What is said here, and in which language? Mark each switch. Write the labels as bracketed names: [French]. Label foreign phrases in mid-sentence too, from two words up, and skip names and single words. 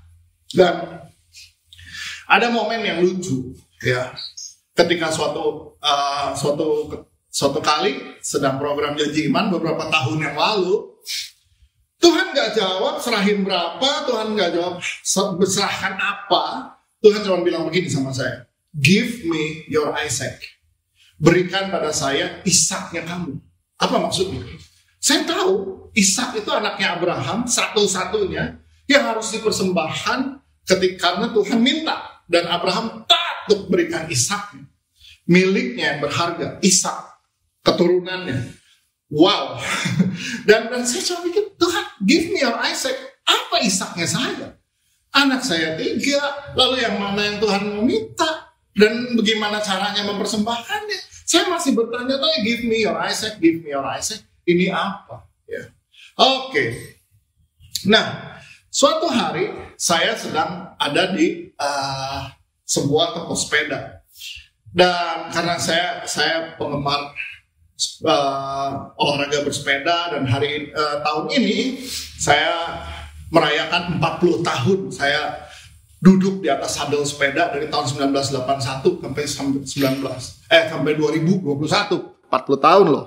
[Indonesian] Dan ada momen yang lucu, ya. Ketika suatu kali sedang program janji iman beberapa tahun yang lalu, Tuhan nggak jawab serahin berapa, Tuhan nggak jawab serahkan apa. Tuhan cuma bilang begini sama saya, [English] give me your Isaac. [Indonesian] Berikan pada saya Ishaknya kamu. Apa maksudnya? Saya tahu Ishak itu anaknya Abraham, satu-satunya yang harus dipersembahkan karena Tuhan minta. Dan Abraham taat untuk berikan Ishaknya. Miliknya yang berharga, Ishak. Keturunannya. Wow. Dan saya coba pikir, Tuhan, [English] give me your Isaac. [Indonesian] Apa Ishaknya saya? Anak saya 3, lalu yang mana yang Tuhan mau minta? Dan bagaimana caranya mempersembahkannya? Saya masih bertanya-tanya, [English] give me your Isaac, give me your Isaac. [Indonesian] Ini apa? Ya. Oke. Nah, suatu hari saya sedang ada di sebuah toko sepeda. Dan karena saya penggemar olahraga bersepeda, dan tahun ini saya merayakan 40 tahun saya duduk di atas sadel sepeda dari tahun 1981 sampai 2021, 40 tahun loh.